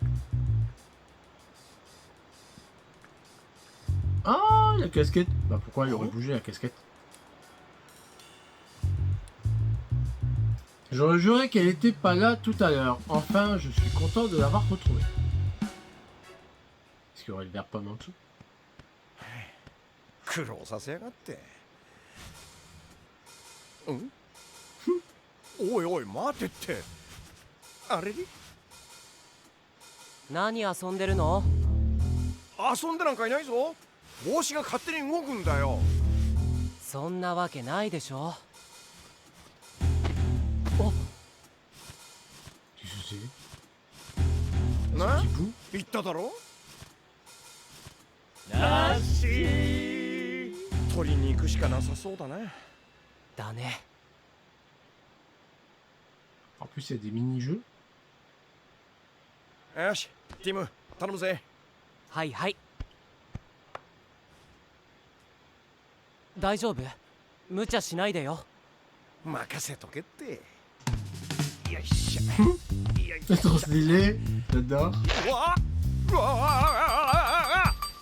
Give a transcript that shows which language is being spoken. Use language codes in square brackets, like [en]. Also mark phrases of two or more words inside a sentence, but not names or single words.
[fr] Ah, la casquette. Bah pourquoi il aurait bougé la casquette? J'aurais juré qu'elle était pas là tout à l'heure. Enfin, je suis content de l'avoir retrouvée. Est-ce qu'il y aurait le verre pomme en dessous? [ja] 苦労させやがってうんおいおい待てってあれに何遊んでるの？遊んでなんかいないぞ帽子が勝手に動くんだよそんなわけないでしょ。 [fr] Qu'est-ce que c'est? [ja] な [fr] Petit bout? [ja] 言っただろらしい取りに行くしかなさそうだなだね。 [fr] En plus, il y a des mini-jeux. [ja] よしティム頼むぜはいはい。大丈夫？無茶しないでよ。任せとけってよいしょよいし [fr] C'est trop stylé. J'adore. [ja] ょうわうわ